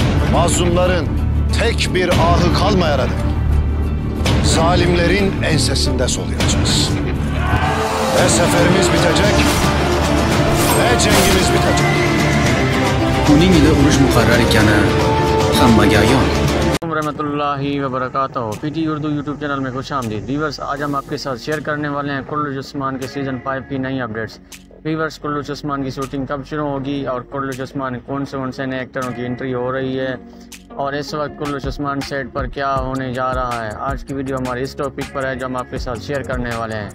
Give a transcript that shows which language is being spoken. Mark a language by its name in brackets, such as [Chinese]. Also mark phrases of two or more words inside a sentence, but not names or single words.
[Turkish] mazlumların tek bir ahı kalmayana dek zalimlerin ensesinde soluyacağız. Ve seferimiz bitecek, ve cengimiz bitecek. [Uzbek] Uning ila urush muqarrar ekani hammaga ayon. [Arabic] رحمة الله وبركاته. [Urdu] پی ٹی اردو یوٹیوب چینل میں خوش آمدید۔ ویورز، آج ہم آپ کے ساتھ شیئر کرنے والے ہیں قرۃ العثمان کے سیزن 5 کی نئی اپڈیٹس. ویورز، قرۃ العثمان کی شوٹنگ کب شروع ہوگی اور قرۃ العثمان کون سے نئے ایکٹروں کی انٹری ہو رہی ہے اور اس وقت قرۃ العثمان سیٹ پر کیا ہونے جا رہا ہے، آج کی ویڈیو ہمارے اس ٹاپک پر ہے جو ہم آپ کے ساتھ شیئر کرنے والے ہیں.